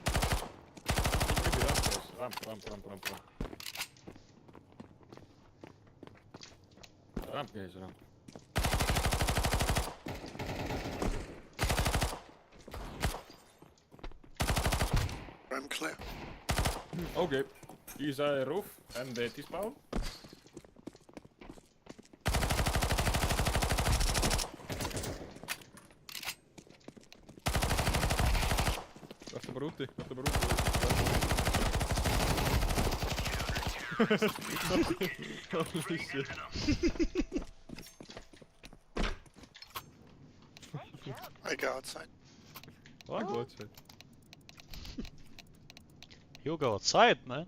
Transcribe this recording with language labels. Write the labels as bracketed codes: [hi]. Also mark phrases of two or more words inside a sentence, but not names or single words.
[en] Ramp. Ramp guys, ramp. I'm clear. Okay. He's roof and T-spawn. [is] Vertu bara úti. [en] Holy shit. I go outside. I go outside. You go outside, man.